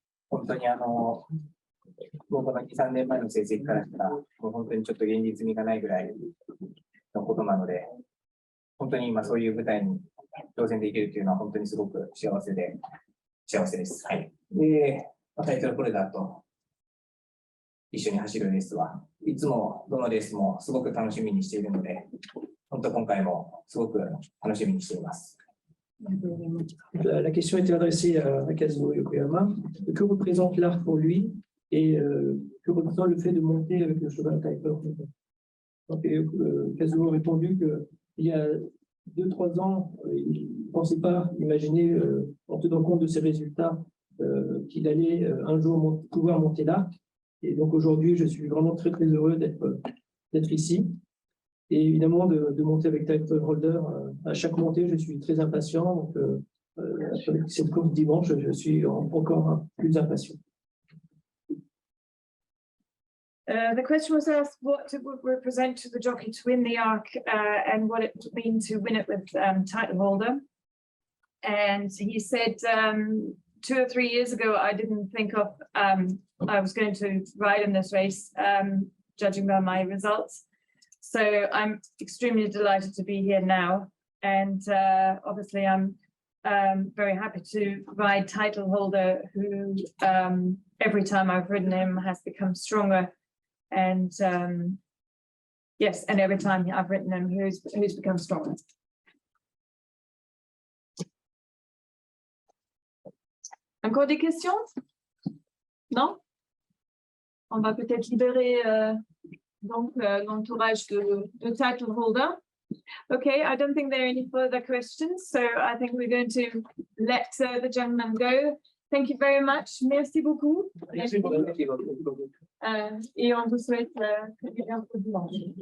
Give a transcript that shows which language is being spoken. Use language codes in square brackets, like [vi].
[ja] 本当に僕の2、3年前の成績からしたら、もう本当にちょっと現実味がないぐらいのことなので、本当に今そういう舞台に挑戦できるというのは本当にすごく幸せです。はい。で、タイトルホルダーと一緒に走るレースはいつもどのレースもすごく楽しみにしているので、本当今回もすごく楽しみにしています。 [fr] La question était adressée à Kazuo Yokoyama. Que représente l'art pour lui et que représente le fait de monter avec le cheval Tiger? Donc, Kazuo a répondu qu'il y a 2-3 ans, il ne pensait pas imaginer, en tenant compte de ses résultats, qu'il allait un jour pouvoir monter l'arc. Et donc aujourd'hui, je suis vraiment très très heureux d'être ici. Et évidemment, de monter avec Titleholder, à chaque montée, je suis très impatient. Donc, avec cette course dimanche, je suis encore plus impatient. [en] The question was asked what it would represent to the jockey to win the Arc and what it would mean to win it with Titleholder. And he said 2 or 3 years ago, I didn't think of I was going to ride in this race, judging by my results. So I'm extremely delighted to be here now. And obviously I'm very happy to ride Titleholder, who every time I've ridden him has become stronger. And yes, and every time I've ridden him, who's become stronger. [fr] Encore des questions? Non? On va peut-être libérer donc l'entourage de Titleholder. [en] Okay, I don't think there are any further questions, so I think we're going to let the gentleman go. Thank you very much. [fr] Merci beaucoup. Merci beaucoup. Et on vous souhaite un peu de dimanche.